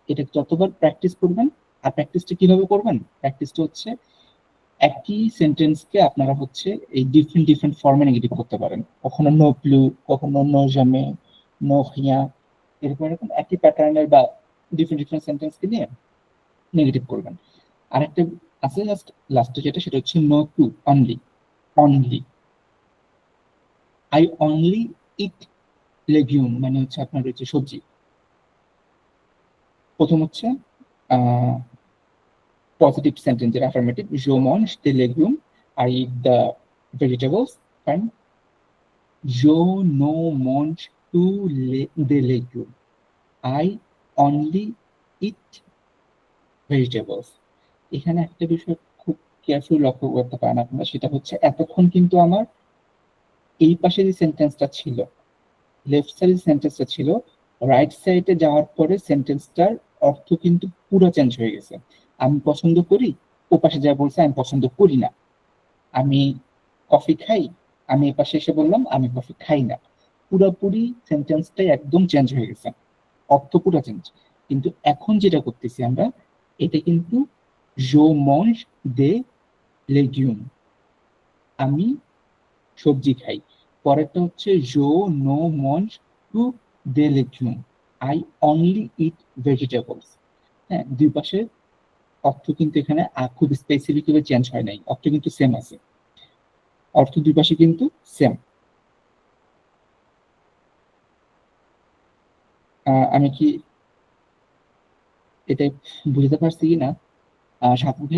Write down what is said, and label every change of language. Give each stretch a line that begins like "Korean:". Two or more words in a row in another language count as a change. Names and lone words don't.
Bangla: এটা যতবার প্র্যাকটিস করবেন, আর প্র্যাকটিসটা কিভাবে করবেন, প্র্যাকটিসটা হচ্ছে একই সেন্টেন্সকে আপনারা হচ্ছে এই ডিফারেন্ট ডিফারেন্ট ফর্মে নেগেটিভ করতে পারেন, কখনো
French: ne plus,
Bangla: কখনো
French: ne jamais, ne rien,
Bangla: এরকম এরকম একই প্যাটার্নের বা ডিফারেন্ট ডিফারেন্ট সেন্টেন্সকে নিয়ে নেগেটিভ করবেন। আরেকটা আছে জাস্ট লাস্টে যেটা, সেটা হচ্ছে নো টু, অনলি। অনলি,
English: I only eat
Bangla: লেগিউম, মানে হচ্ছে আপনার হচ্ছে সবজি। প্রথম হচ্ছে পজিটিভ সেন্টেন্স যেটা অ্যাফার্মেটিভ,
French: je mange des légumes,
English: I eat the vegetables, and
French: je ne mange plus des légumes,
English: I only eat vegetables।
Bangla: এখানে একটা বিষয় খুব কেয়ারফুল লক্ষ্য করতে পারেন আপনারা, সেটা হচ্ছে এতক্ষণ কিন্তু আমার এই পাশে যে সেন্টেন্সটা ছিল,
English: left side
Bangla: সেন্টেন্সটা ছিল,
English: right side
Bangla: যাওয়ার পরে সেন্টেন্সটার অর্থ কিন্তু পুরো চেঞ্জ হয়ে গেছে। আমি পছন্দ করি, ও পাশে যা বলছে আমি পছন্দ করি না। আমি কফি খাই, আমি এ পাশে এসে বললাম আমি কফি খাই না। পুরোপুরি সেন্টেন্সটাই একদম চেঞ্জ হয়ে গেছে, অর্থ পুরো চেঞ্জ। কিন্তু এখন যেটা করতেছি আমরা, এটা কিন্তু
French: je mange des légumes,
Bangla: আমি সবজি খাই। পরেরটা হচ্ছে
French: je ne mange plus des légumes,
English: I only eat vegetables।
Bangla: হ্যাঁ, দুই পাশে অর্থ কিন্তু এখানে খুব স্পেসিফিক ভাবে চেঞ্জ হয় নাই, অর্থ কিন্তু সেম আছে, অর্থ দুই পাশে কিন্তু সেম। আমি কি এটা বুঝতে পারছি কি না সাপু ভাইয়া?